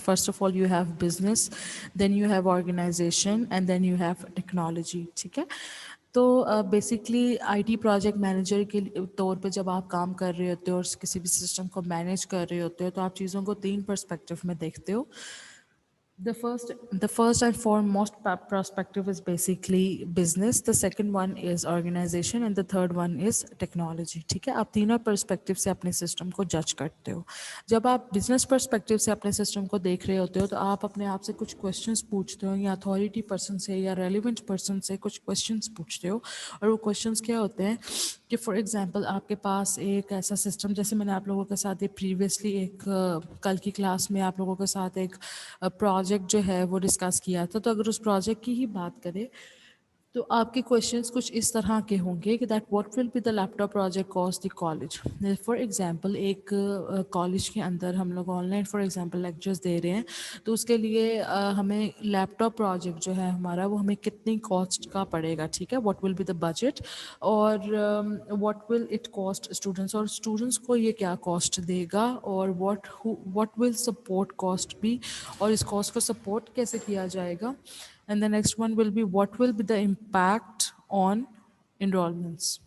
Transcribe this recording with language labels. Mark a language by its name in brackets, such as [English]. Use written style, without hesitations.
[English] First of all you have business, then you have organisation and then you have technology. [Hindi] ठीक है, तो basically IT project manager के तौर पे जब आप काम कर रहे होते हो और किसी भी सिस्टम को मैनेज कर रहे होते हो तो आप चीज़ों को तीन पर्सपेक्टिव में देखते हो. [English] The first and foremost perspective is basically business. The second one is organization, and the third one is technology. [Hindi] ठीक है, आप तीनों पर्सपेक्टिव से अपने सिस्टम को जज करते हो. जब आप बिजनेस पर्सपेक्टिव से अपने सिस्टम को देख रहे होते हो तो आप अपने आप से कुछ क्वेश्चंस पूछते हो या अथॉरिटी पर्सन से या रेलिवेंट पर्सन से कुछ क्वेश्चंस पूछते हो. और वो क्वेश्चंस क्या होते हैं कि फॉर एग्जांपल आपके पास एक ऐसा सिस्टम, जैसे मैंने आप लोगों के साथ ये प्रीवियसली एक कल की क्लास में आप लोगों के साथ एक प्रोजेक्ट जो है वो डिस्कस किया था. तो अगर उस प्रोजेक्ट की ही बात करें तो आपके क्वेश्चंस कुछ इस तरह के होंगे कि [English] That what will be the laptop project cost the college. [Hindi] For example एक कॉलेज के अंदर हम लोग ऑनलाइन फॉर एग्जांपल लेक्चर्स दे रहे हैं तो उसके लिए हमें लैपटॉप प्रोजेक्ट जो है हमारा वो हमें कितनी कॉस्ट का पड़ेगा. ठीक है, [English] what will be the budget [Hindi] और [English] what will it cost students, [Hindi] और स्टूडेंट्स को ये क्या कॉस्ट देगा और [English] what will support cost be [Hindi] और इस कॉस्ट को सपोर्ट कैसे किया जाएगा. [English] And the next one will be what will be the impact on enrollments.